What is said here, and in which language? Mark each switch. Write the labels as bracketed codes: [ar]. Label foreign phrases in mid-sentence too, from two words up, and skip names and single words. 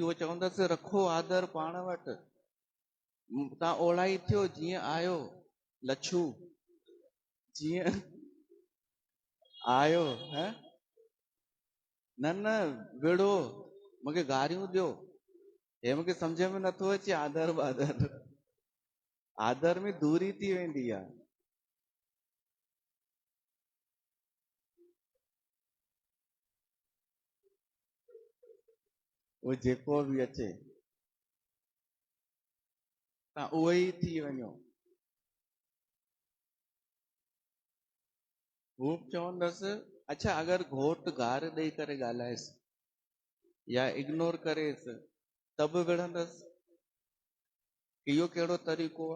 [sd] उहो चवंदसि रखो आदर पाण वटि, तव्हां ओड़ा ई थियो जीअं आयो, लच्छू जीअं आयो है न न विड़ो, मूंखे गारियूं ॾियो, हे मूंखे सम्झ में नथो अचे आदर बादर, आदर में दूरी थी वेंदी आहे। उहो जेको बि अचे तव्हां उहो ई थी वञो। हू चवंदसि अच्छा अगरि घोटु गार ॾेई करे ॻाल्हाएसि या इग्नोर करेसि त बि विढ़ंदसि, इहो कहिड़ो तरीक़ो आहे?